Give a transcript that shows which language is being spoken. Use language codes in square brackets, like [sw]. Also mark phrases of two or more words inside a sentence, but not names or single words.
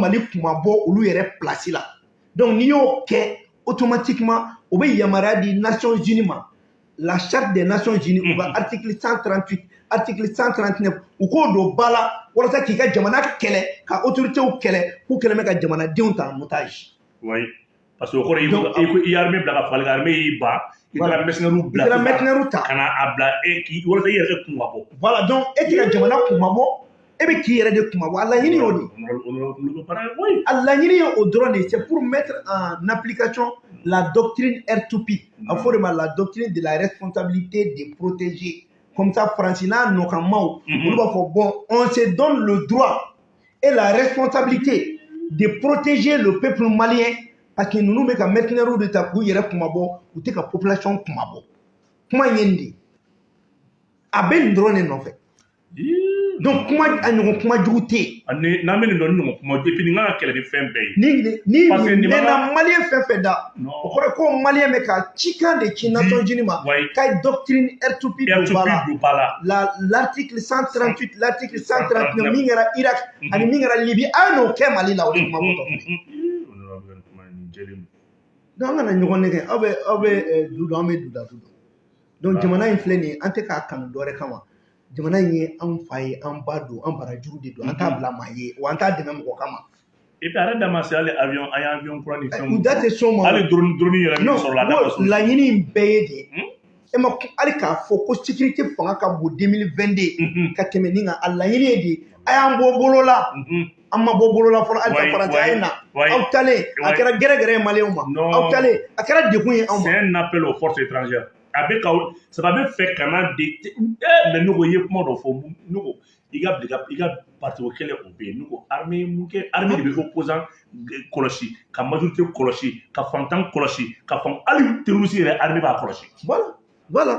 [bm] Mali kuma bɔ olu yɛrɛ place la donc n'i y'o kɛ automatiquement o bɛ yamaruya di Nations Unies ma [fr] la charte des Nations Unies [bm] u ka article 138 article 139 u k'o don ba la walasa k'i ka jamana kɛlɛ ka autorités kɛlɛ k'u kɛlɛ bɛ ka jamanadenw ta [fr] en otage parce que [bm] o kɔrɔ i armée bila ka fagali armée y'i ban i taara mercenaires bila ka na a bila walasa i yɛrɛ kun ka bɔ [fr] voilà donc [bm] e tɛ ka jamana kun ma bɔ e bɛ k'i yɛrɛ de kuma bɔ a laɲini y'o de [fr] au droit c'est pour mettre en application la doctrine R2P [bm] a fɔ de ma [fr] la doctrine de la responsabilité de protéger comme ça France [bm] n'a nɔkamaw olu b'a fɔ [fr] bon on se donne le droit et la responsabilité de protéger le peuple malien parce que [bm] ninnu bɛ ka mercenaires de ta k'u yɛrɛ kuma bɔ u tɛ ka population kuma bɔ kuma ye nin de a bɛ nin dɔrɔn de nɔfɛ donc kuma a ɲɔgɔn kuma jugu tɛ yen n'an bɛ nin dɔn ni ɲɔgɔn kuma [fr] et puis [bm] nin kan ka kɛlɛ ni fɛn bɛɛ ye ni mɛnna maliyɛn fɛn fɛn da o kɔrɔ ko maliyɛn bɛ ka cikan de ci Nations Unies ma ka doctrine R2P don ba la [fr] l'article 138 l'article 139 [bm] min kɛra Irak ani min kɛra Libye a n'o kɛ Mali la o de kuma bɔtɔ donc an kana ɲɔgɔn nɛgɛ aw bɛ du dɔn an bɛ du da du dɔn donc jamana in filɛ nin ye an tɛ k'a kanu dɔ wɛrɛ kama jamana in ye an fa ye an ba don an barajuru de don an t'a bila maa ye wa an t'a dɛmɛ mɔgɔ kama [fr] et puis arrête d'amasser [bm] hali avion an ye avion kura ni fɛnw u da tɛ s'o ma hali drone yɛrɛ min sɔrɔ la a da ka so laɲini in bɛɛ ye de e ma hali k'a fɔ ko sécurité fanga ka bon 2022 ka tɛmɛ nin kan a laɲini ye de a y'an bɔ bolo la an ma bɔ bolo la fɔlɔ hali ka faransi a ye na aw talen a kɛra gɛrɛgɛrɛ ye maliyɛnw ma aw talen a kɛra degun ye anw ma [fr] c'est un appel aux forces étrangères [bm] a bɛ ka ça bɛ fɛ ka na de mais ne ko i ye kuma dɔ fɔ ne ko i ka parti o kɛlɛ o bɛ yen ne ko armée mun kɛ armée de bɛ opposant kɔlɔsi ka majorité kɔlɔsi ka fantan kɔlɔsi ka fan hali terroriste yɛrɛ armée b'a kɔlɔsi voilà